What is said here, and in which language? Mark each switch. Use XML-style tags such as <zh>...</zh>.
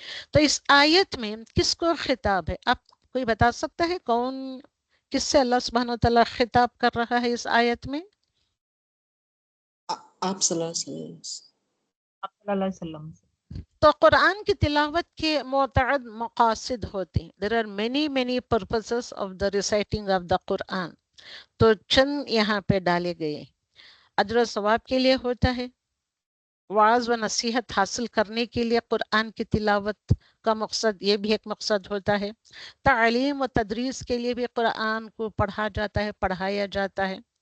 <ur>تو اس آیت میں کس کو خطاب ہے؟ آپ کوئی بتا سکتا ہے کون، کس سے اللہ سبحانہ وتعالیٰ خطاب کر رہا ہے اس آیت میں؟ آپ صلی اللہ علیہ وسلم. آپ صلی اللہ علیہ وسلم. تو قرآن کی تلاوت کے متعدد مقاصد ہوتے ہیں.</ur> <en>There are many purposes of the reciting of the Quran.</en> <ur>تو چند یہاں پہ ڈالے گئے. اجر و ثواب کے لیے ہوتا ہے، وعظ و نصیحت حاصل کرنے کے لیے قرآن کی تلاوت کا مقصد، یہ بھی ایک مقصد ہوتا ہے. تعلیم و تدریس کے لیے بھی قرآن کو پڑھا جاتا ہے، پڑھایا جاتا ہے.</ur>